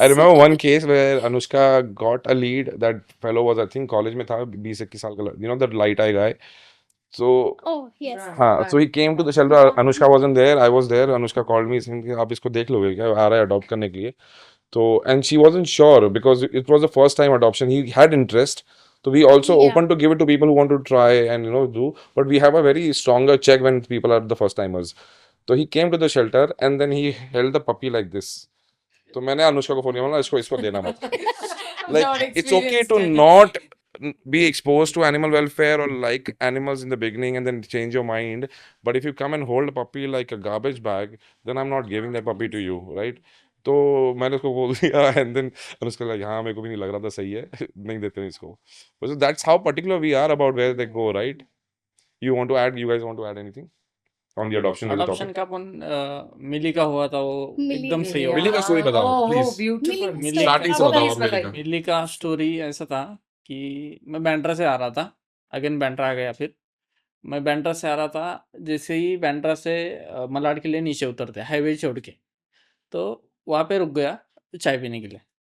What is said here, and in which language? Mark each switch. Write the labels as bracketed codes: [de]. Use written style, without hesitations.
[en] I remember one case where Anushka got a lead. That fellow was, I think, [hi] college में था, 20-21 साल का. [en] That light eye guy. So, Oh, yes. हाँ, so he came to the shelter. Anushka wasn't there. I was there. Anushka called me saying [hi] कि आप इसको देख लोगे क्या? आ रहा है adopt करने के लिए. [en] So, and she wasn't sure because it was the first time adoption. He had interest. So we also Yeah. open to give it to people who want to try and do. But we have a very stronger check when people are the first timers. So he came to the shelter and then he held the puppy like this. [hi] तो मैंने अनुष्का को phone किया, इसको देना मत. [en] Like it's okay to not be exposed to animal welfare or like animals in the beginning and then change your mind. But if you come and hold a puppy like a garbage bag, then I'm not giving that puppy to you, right? [hi] तो मैंने उसको बोल दिया and then Anushka like हाँ मेरे को भी नहीं लग रहा था सही है नहीं देते हैं इसको. [en] So that's how particular we are about where they go, right? You guys want to add anything on the adoption [hi] adoption का अपन मिली का हुआ था वो मिली एकदम सही हो मिली का story बताओ, [en] Oh, please. beautiful. [hi] Milli Starting से बताओ, बताओ [en] please [hi] मिली बताइए. का. मिली का स्टोरी ऐसा था कि मैं बैंड्रा से आ रहा था. अगेन बैंड्रा आ गया. फिर मैं बैंड्रा से आ रहा था. जैसे ही बैंड्रा से मलाड के लिए नीचे उतरते हाईवे छोड़ के, तो वहाँ पे रुक गया चाय पीने के लिए.